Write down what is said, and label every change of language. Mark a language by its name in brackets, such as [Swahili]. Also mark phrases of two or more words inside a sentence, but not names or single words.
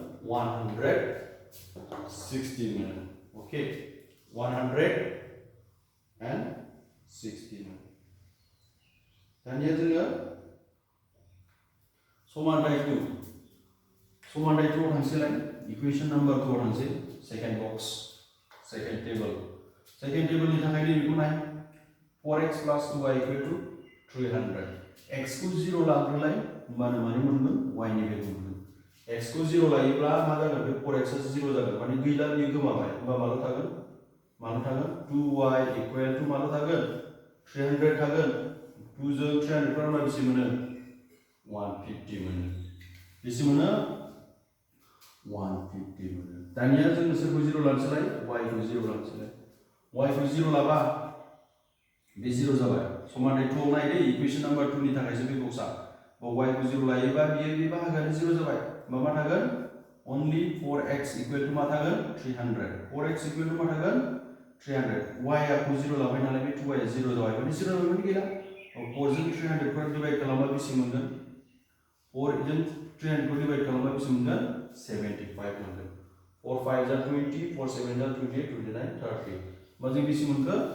[Bodo] 160 मोनो ओके 160 मोनो दानिया जोङो समानथाय 2 आव थांसैलाय [English] equation number 2 [Bodo] आव थांसै [English] second box second table [Bodo] थाखाय बेखौ नाय [English] 4x plus 2y equal to 300 [Bodo] x को 0 लाग्रोलाय होमबानो माने मोनगोन y नि भेल्यु मोनगोन x को 0 लायोब्ला मा जागोन बे 4x आ 0 जागोन माने गैला बियो गोमाबाय होमबा माल' थागोन [English] 2y equal to [Bodo] माल' थागोन 300 थागोन 2 जों 300 खालामबा बेसे मोनो 150 मोनो बेसे मोनो 150 मोनो दानिया जों सोरखौ 0 लानोसैलाय y खौ 0 लानोसैलाय y खौ 0 लाबा बे 0 जाबाय समानथाय 2 नाय दे [English] equation number 2 [Bodo] नि थाखायसो बे बक्सा y खौ 0 लायोबा बियो बे बाहागोआनो 0 जाबाय मा थागोन [English] only 4x equal to [Bodo] मा थागोन 300 [English] 4x equal to [Bodo] मा थागोन 300 y आ खौ 0 लाबाय नालाय बे 2y आ 0 जाबाय माने 0 जाबाय गैला 4 जों 300 खौ डिवाइड खालामबा बेसे मोनगोन 4 जों 300 खौ डिवाइड खालामबा बेसे मोनगोन 75 मोनगोन 4 5 जा 20 4 7 जा 28 29 30 मा जों बेसे मोनखो